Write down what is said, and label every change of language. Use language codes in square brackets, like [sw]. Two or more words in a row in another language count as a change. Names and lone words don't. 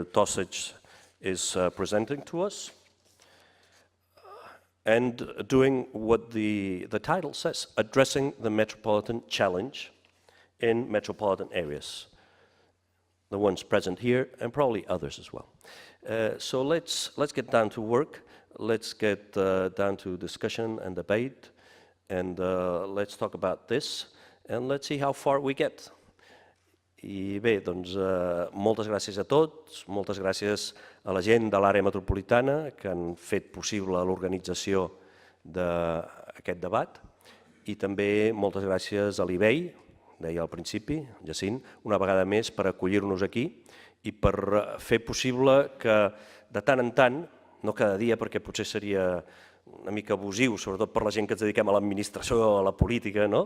[en] Tosic is presenting to us, and doing what the title says, addressing the metropolitan challenge in metropolitan areas, the ones present here and probably others as well. So let's get down to work, let's get down to discussion and debate, and let's talk about this, and let's see how far we get. [ca] I bé, doncs, moltes gràcies a tots, moltes gràcies a la gent de l'àrea metropolitana que han fet possible l'organització d'aquest debat, i també moltes gràcies a l'IBEI, deia al principi, Jacint, una vegada més per acollir-nos aquí i per fer possible que de tant en tant, no cada dia perquè potser seria una mica abusiu, sobretot per la gent que ens dediquem a l'administració o a la política, no?